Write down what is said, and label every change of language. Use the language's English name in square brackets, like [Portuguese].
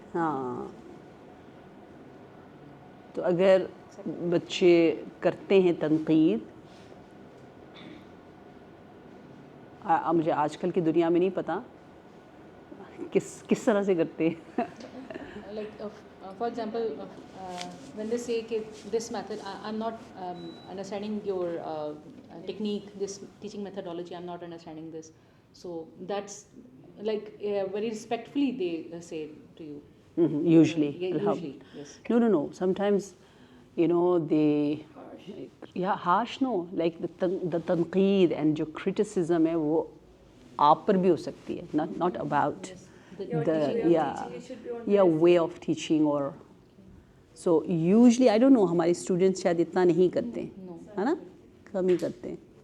[Urdu] ہاں. تو اگر بچے کرتے ہیں تنقید، مجھے آج کل کی دنیا میں نہیں پتہ کس طرح سے کرتے ہیں. [English] Like for example, when they say this method, I'm not understanding your technique, this teaching methodology, I'm not understanding this. So that's like very respectfully they say to you. Usually. Usually, yes. No. Sometimes, they, harsh no. Like the tanqeed and [Urdu] جو criticism ہے وہ آپ پر بھی ہو سکتی ہے. [English] Not about the way of teaching or. So usually I don't know [Urdu] ہمارے students شاید اتنا نہیں کرتے ہیں، ہے نا، کم ہی کرتے ہیں.